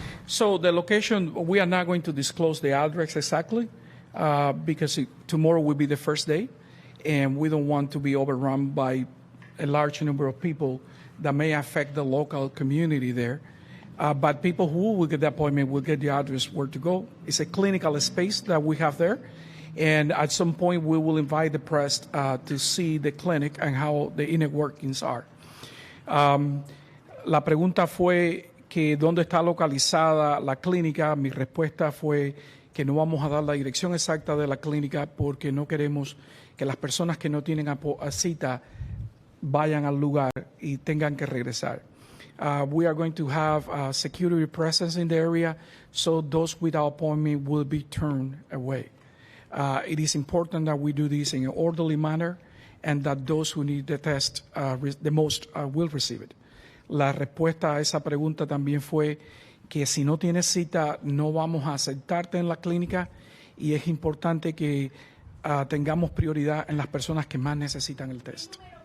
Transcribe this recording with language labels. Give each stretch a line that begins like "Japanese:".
English: So the location, we are not going to disclose the address exactly because tomorrow will be the first day, and we don't want to be overrun by a large number of people that may affect the local community there. But people who will get the appointment will get the address where to go. It's a clinical space that we have there, and at some point we will invite the press to see the clinic and how the inner workings are.
Spanish: La pregunta fue que dónde está localizada la clínica. Mi respuesta fue que no vamos a dar la dirección exacta de la clínica porque no queremos que las personas que no tienen cita vayan al lugar y tengan que regresar.
English: We are going to have security presence in the area, so those without appointment will be turned away. It is important that we do this in an orderly manner and that those who need the test the most will receive it.
Spanish: La respuesta a esa pregunta también fue que si no tienes cita no vamos a aceptarte en la clínica y es importante que tengamos prioridad en las personas que más necesitan el test.